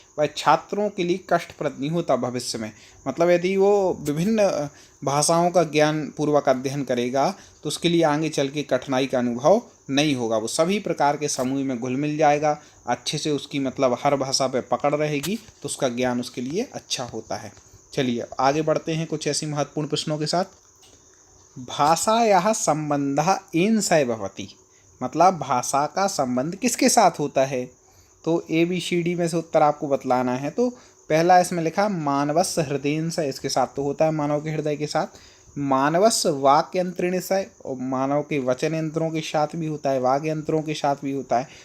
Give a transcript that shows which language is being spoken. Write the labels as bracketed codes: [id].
[hi] वह छात्रों के लिए कष्टप्रद नहीं होता भविष्य में। मतलब यदि वो विभिन्न भाषाओं का ज्ञान पूर्वक अध्ययन करेगा तो उसके लिए आगे चल के कठिनाई का अनुभव नहीं होगा। वो सभी प्रकार के समूह में घुल मिल जाएगा, अच्छे से उसकी मतलब हर भाषा पे पकड़ रहेगी, तो उसका ज्ञान उसके लिए अच्छा होता है। चलिए आगे बढ़ते हैं कुछ ऐसी महत्वपूर्ण प्रश्नों के साथ। [sa] भाषायाः सम्बन्धः येन सह भवति। [hi] मतलब भाषा का संबंध किसके साथ होता है? तो ABCD में से उत्तर आपको बतलाना है। तो पहला इसमें लिखा [sa] मानवस्य हृदयेन सह, [hi] इसके साथ तो होता है मानव के हृदय के साथ। [sa] मानवस्य वाक्य यंत्रेण सह, [hi] और मानव के वचन यंत्रों के साथ भी होता है, वाग यंत्रों के साथ भी होता है।